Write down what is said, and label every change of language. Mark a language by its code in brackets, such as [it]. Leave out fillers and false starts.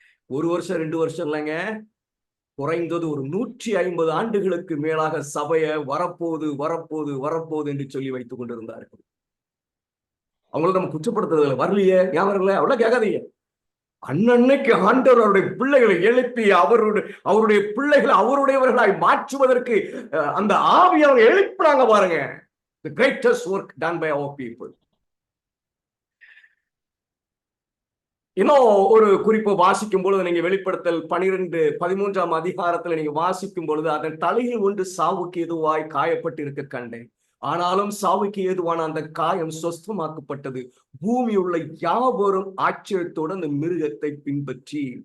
[ta] 1 வருஷம் 2 வருஷம் இல்லைங்க, குறைந்தது ஒரு 150 ஆண்டுகளுக்கு மேலாக சபையை வரப்போகுது என்று சொல்லி வைத்துக் கொண்டிருந்தார்கள். அவங்களை நம்ம குற்றப்படுத்துறதுல வரலையே, ஏன் வரல அவ்வளவு கேட்காதீங்க. அன்னன்னைக்கு ஆண்டவர் அவருடைய பிள்ளைகளை எழுப்பி அவருடைய பிள்ளைகளை அவருடையவர்களாய் மாற்றுவதற்கு அந்த ஆவி அவங்க எழுப்புறாங்க பாருங்க. [en] The greatest work done by our people. [ta] இன்னும் ஒரு குறிப்பு வாசிக்கும் பொழுது நீங்க வெளிப்படுத்தல் 13ஆம் அதிகாரத்துல நீங்க வாசிக்கும் பொழுது, அதன் தலையில் ஒன்று சாவுக்கு எதுவாய் காயப்பட்டு இருக்க கண்டேன். ஆனாலும் சாவுக்கு ஏதுவான அந்த காயம் சொஸ்தமாக்கப்பட்டது. பூமி உள்ள யாவரும் ஆச்சரியத்தோடு அந்த மிருகத்தை பின்பற்றி.